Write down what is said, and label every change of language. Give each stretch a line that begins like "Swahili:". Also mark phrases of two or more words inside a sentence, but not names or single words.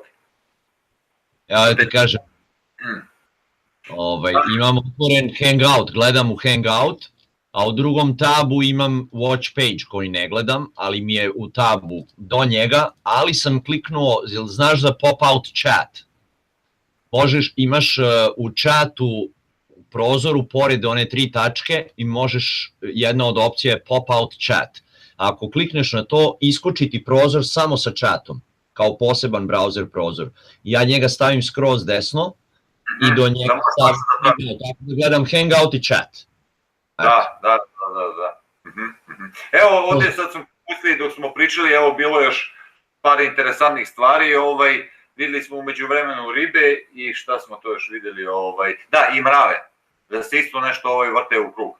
Serbian: Ja da ti kažem, imam otvoren hangout, gledam u hangout, a u drugom tabu imam
English: watch page
Serbian: koji ne gledam, ali mi je u tabu do njega, ali sam kliknuo, znaš za
English: pop-out chat?
Serbian: Imaš u chatu prozoru pored one 3 tačke i možeš, jedna od opcija je
English: pop-out chat.
Serbian: Ako klikneš na to, iskoči ti prozor samo sa chatom, kao poseban browser prozor. Ja njega stavim skroz desno i do njega stavim, tako da gledam hangout i chat. Da. Evo ovdje sad smo pustili dok smo pričali, evo bilo još par interesantnih stvari, videli smo umeđu vremenu ribe i šta smo to još videli, da i mrave, da se isto nešto vrte u krug.